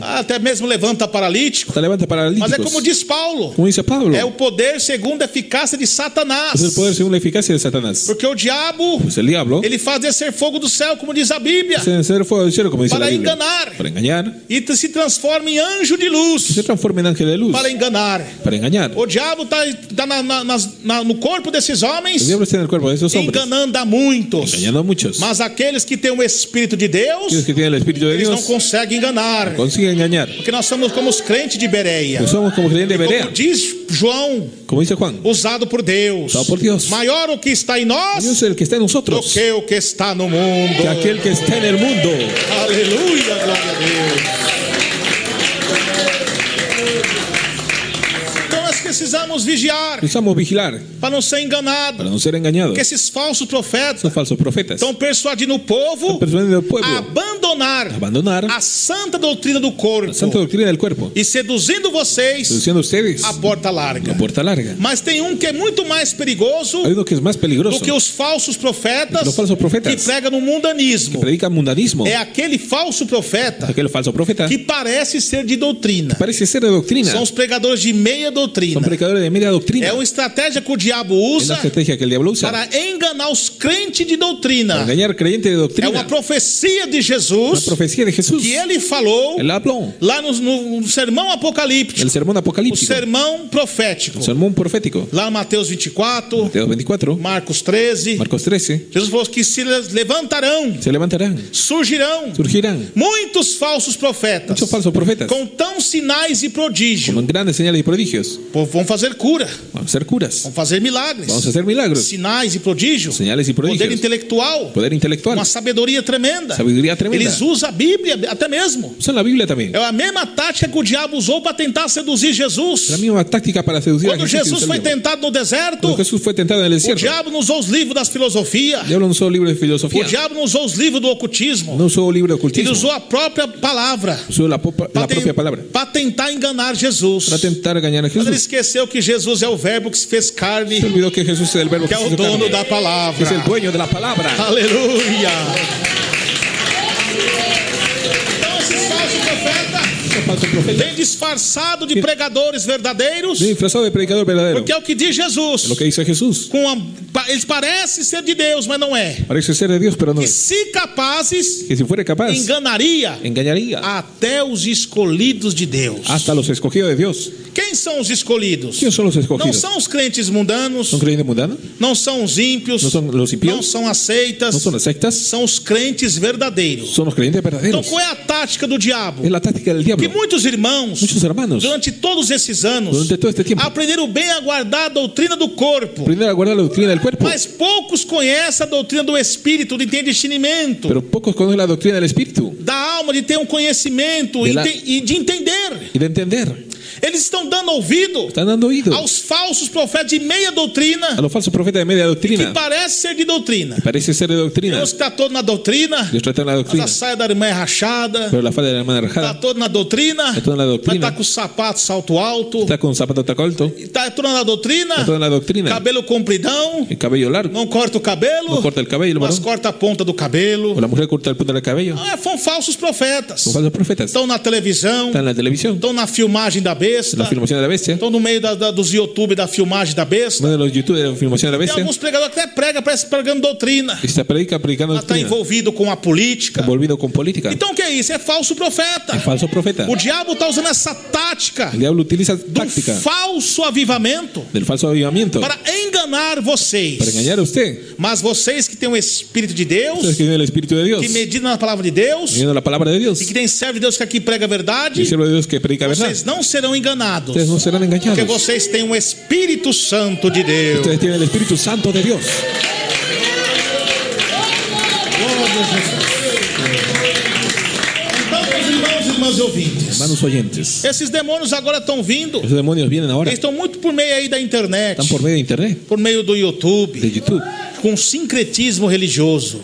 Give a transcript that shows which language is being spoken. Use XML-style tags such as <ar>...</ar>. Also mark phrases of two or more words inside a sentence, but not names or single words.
<pt>Até mesmo levanta paralítico.</pt> <es>hasta levanta</es> <pt>Mas paralíticos. é como diz Paulo.</pt> <es>Como dice Pablo,</es> <pt>É o poder segundo a eficácia de Satanás.</pt> <es>es el poder según la eficacia de Satanás.</es> <pt>Porque o diabo,</pt> <es>Pues el diablo</es> <pt>ele faz descer fogo do céu, como diz a Bíblia,</pt> <es>hace descender fuego del cielo, como dice la</es> <pt>para</pt> <es>Biblia,</es> <pt>enganar.</pt> <es>para engañar,</es> <pt>e se transforma em anjo de luz</pt> <es>se transforma en ángel de luz</es> <pt>para enganar.</pt> <es>para engañar.</es> <pt>O diabo está no corpo desses</pt> <es>El</es> <pt>homens,</pt> <es>diablo está en el cuerpo de esos hombres,</es> <pt>enganando a muitos.</pt> <es>engañando a muchos.</es> <pt>Mas aqueles que têm o Espírito de</pt> <es>Aquellos</es> <pt>Deus,</pt> <es>que tienen el Espíritu de</es> <pt>eles não</pt> <es>Dios</es> <pt>conseguem enganar.</pt> <es>consiguen engañar.</es> <pt>Porque nós somos como os crentes de Bereia.</pt> <es>Pues somos como creyentes de</es> <pt>Como</pt> <es>Berea,</es> <pt>diz João,</pt> <es>como dice Juan.</es> <pt>usado por Deus.</pt> <es>Usado por Dios.</es> <pt>Maior o que está em nós</pt> <es>Dios es el que está en</es> <pt>do</pt> <es>nosotros</es> <pt>que o que está no mundo.</pt> <es>que aquel que está en el mundo.</es> <pt>Aleluia, glória a Deus. Então nós precisamos vigiar</pt> <es>Precisamos vigilar</es> <pt>para não ser enganado.</pt> <es>para no ser engañados.</es> <pt>Porque esses falsos profetas</pt> <es>Son falsos profetas.</es> <pt>estão persuadindo o povo</pt> <es>Persuadiendo al pueblo</es> <pt>a abandonar</pt> <es>a</es> <pt>a santa doutrina do corpo</pt> <es>la santa doctrina del cuerpo,</es> <pt>e seduzindo vocês</pt> <es>seduciendo a ustedes</es> <pt>a porta larga.</pt> <es>la puerta larga.</es> <pt>Mas tem um que é muito mais perigoso</pt> <es>Hay uno que es más peligroso,</es> <pt>do que os falsos profetas</pt> <es>Los falsos profetas.</es> <pt>que pregam no mundanismo.</pt> <es>predica mundanismo.</es> <pt>É aquele falso profeta</pt> <es>Aquel falso profeta</es> <pt>que parece ser de doutrina.</pt> <es>parece ser de doctrina.</es> <pt>São os pregadores de meia doutrina.</pt> <es>Son predicadores de media doctrina.</es> <pt>É uma estratégia que o diabo</pt> <es>Es la</es> <pt>usa</pt> <es>estrategia que el diablo usa</es> <pt>para enganar os crentes de</pt> <es>para</es> <pt>doutrina.</pt> <es>engañar creyentes de</es> <pt>É</pt> <es>doctrina.</es> <pt>uma profecia de</pt> <es>Una</es> <pt>Jesus</pt> <es>profecía de Jesús.</es> <pt>que ele falou</pt> <es>Él habló</es> <pt>lá no sermão apocalíptico,</pt> <es>el sermón</es> <pt>o</pt> <es>apocalíptico,</es> <pt>sermão profético.</pt> <es>el sermón profético.</es> <pt>Lá no Mateus 24,</pt> <es>Mateo 24,</es> <pt>Marcos 13,</pt> <es>Marcos 13.</es> <pt>Jesus falou que se levantarão,</pt> <es>Se levantarán,</es> <pt>surgirão</pt> <es>surgirán</es> <pt>muitos falsos profetas</pt> <es>muchos falsos profetas</es> <pt>com tão sinais e prodígios.</pt> <es>con grandes señales y prodigios.</es> <pt>Vão fazer cura,</pt> <es>Vamos a ser curas,</es> <pt>vão fazer milagres,</pt> <es>vamos a hacer milagros,</es> <pt>sinais e prodígios,</pt> <es>señales y</es> <pt>poder</pt> <es>prodigios,</es> <pt>intelectual,</pt> <es>poder intelectual,</es> <pt>uma sabedoria tremenda.</pt> <es>sabiduría tremenda.</es> <pt>Eles usam a Bíblia até mesmo.</pt> <es>Usan la Biblia también.</es> <pt>É a mesma tática que o diabo usou para tentar seduzir Jesus.</pt> <es>La misma táctica para seducir a</es> <pt>Quando</pt> <es>Jesús.</es> <pt>Jesus foi tentado no deserto,</pt> <es>Cuando Jesús fue tentado en el</es> <pt>o</pt> <es>desierto,</es> <pt>diabo não usou os livros das filosofias.</pt> <es>el diablo no usó libros de</es> <pt>O</pt> <es>filosofía,</es> <pt>diabo não usou os livros do ocultismo.</pt> <es>no usó libro de</es> <pt>Ele</pt> <es>ocultismo,</es> <pt>usou a própria palavra</pt> <es>usó la propia palabra</es> <pt>para tentar enganar Jesus.</pt> <es>para tentar engañar a</es> <pt>Mas ele</pt> <es>Jesús.</es> <pt>esqueceu que Jesus é o verbo que se fez carne,</pt> <es>Se olvidó que Jesús es el verbo</es> <pt>que</pt> <es>que</es> <pt>é</pt> <es>se</es> <pt>o</pt> <es>hizo</es> <pt>dono</pt> <es>carne,</es> <pt>da</pt> <es>que</es> <pt>palavra.</pt> <es>es el dueño de la palabra.</es> <pt>Aleluia. Então esses falsos profetas</pt> <es>Esos falsos profetas</es> <pt>vêm disfarçado de pregadores verdadeiros,</pt> <es>vienen disfrazados de predicador verdadero,</es> <pt>porque é o que diz Jesus.</pt> <es>lo que dice Jesús.</es> <pt>Eles parecem ser de Deus, mas não é.</pt> <es>Parece ser de Dios, pero no</es> <pt>E</pt> <es>es.</es> <pt>se capazes,</pt> <es>Que si fuera capaz,</es> <pt>enganaria</pt> <es>engañaría</es> <pt>até os escolhidos de Deus.</pt> <es>hasta los escogidos de Dios.</es> <pt>Quem são os escolhidos?</pt> <es>¿Quiénes son los</es> <pt>Não</pt> <es>escogidos?</es> <pt>são os crentes mundanos,</pt> <es>¿Son creyentes mundanos?</es> <pt>não são os ímpios,</pt> <es>¿No son los</es> <pt>não</pt> <es>impíos?</es> <pt>são as seitas,</pt> <es>¿No son las sectas?</es> <pt>são os crentes verdadeiros.</pt> <es>Son los creyentes</es> <pt>Então</pt> <es>verdaderos.</es> <pt>qual é a tática do diabo?</pt> <es>Es la táctica del</es> <pt>Que</pt> <es>diablo.</es> <pt>muitos irmãos,</pt> <es>Muchos hermanos,</es> <pt>durante todos esses anos,</pt> <es>durante todo este tiempo,</es> <pt>aprenderam bem a guardar a doutrina do corpo,</pt> <es>aprenden a guardar la doctrina del cuerpo,</es> <pt>mas poucos conhecem a doutrina do espírito, de ter discernimento,</pt> <es>pero pocos conocen la doctrina del espíritu</es> <pt>da alma, de ter um conhecimento</pt> <es>De la-</es> <pt>e de entender.</pt> <es>y de entender.</es> <pt>Eles estão dando ouvido</pt> <es>Están dando oído</es> <pt>aos falsos profetas de meia doutrina,</pt> <es>a los falsos profetas de media</es> <pt>que</pt> <es>doctrina.</es> <pt>parece ser de doutrina.</pt> <es>Parece ser de doctrina.</es> <pt>Deus está todo na doutrina,</pt> <es>Dios trata en la</es> <pt>mas</pt> <es>doctrina,</es> <pt>a saia da irmã é rachada,</pt> <es>pero la falda de la hermana</es> <pt>está</pt> <es>rajada</es> <pt>todo na doutrina,</pt> <es>está toda en la</es> <pt>mas</pt> <es>doctrina.</es> <pt>está com o sapato salto alto,</pt> <es>Está con zapato taco alto,</es> <pt>está todo na doutrina,</pt> <es>está toda en la doctrina.</es> <pt>cabelo compridão,</pt> <es>El cabello largo,</es> <pt>não corta o cabelo,</pt> <es>no corta el cabello,</es> <pt>mas</pt> <es>varón.</es> <pt>corta a ponta do cabelo.</pt> <es>O la mujer corta el punto del cabello.</es> <pt>São falsos profetas.</pt> <es>Son falsos profetas.</es> <pt>Estão na televisão,</pt> <es>Están en la televisión,</es> <pt>estão na filmagem da besta,</pt> <es>en la filmación de la bestia,</es> <pt>estão no meio dos YouTube da filmagem da besta.</pt> <es>uno de los youtubers de la filmación de la</es> <pt>Tem</pt> <es>bestia,</es> <pt>alguns pregadores que até pregam, parece pregando doutrina.</pt> <es>y se predica predicando</es> <pt>Está</pt> <es>doctrina,</es> <pt>envolvido com a política.</pt> <es>envolvido con política.</es> <pt>Então o que é isso? É falso profeta.</pt> <es>Es falso profeta.</es> <pt>O diabo está usando essa tática</pt> <es>El diablo utiliza</es> <pt>do</pt> <es>táctica</es> <pt>falso avivamento</pt> <es>del falso avivamiento</es> <pt>para enganar vocês.</pt> <es>para engañar a usted.</es> <pt>Mas vocês que têm o Espírito de</pt> <es>Ustedes</es> <pt>Deus,</pt> <es>que tienen el Espíritu de Dios,</es> <pt>que meditam na palavra de Deus,</pt> <es>viendo la palabra de Dios,</es> <pt>e que tem servo de Deus que aqui prega a verdade,</pt> <es>el siervo de Dios que predica verdad,</es> <pt>vocês não serão enganados.</pt> <es>ustedes no serán</es> <pt>Porque</pt> <es>engañados.</es> <pt>vocês têm o Espírito Santo de Deus.</pt> <es>Ustedes tienen el Espíritu Santo de Dios.</es> <pt>Então, meus irmãos e irmãs ouvintes,</pt> <es>Hermanos oyentes,</es> <pt>esses demônios agora estão vindo.</pt> <es>esos demonios vienen ahora,</es> <pt>Eles estão muito por meio aí da internet,</pt> <es>están por medio de internet,</es> <pt>por meio do</pt> <es>de</es> <pt>YouTube,</pt> <es>YouTube,</es> <pt>com sincretismo religioso.</pt>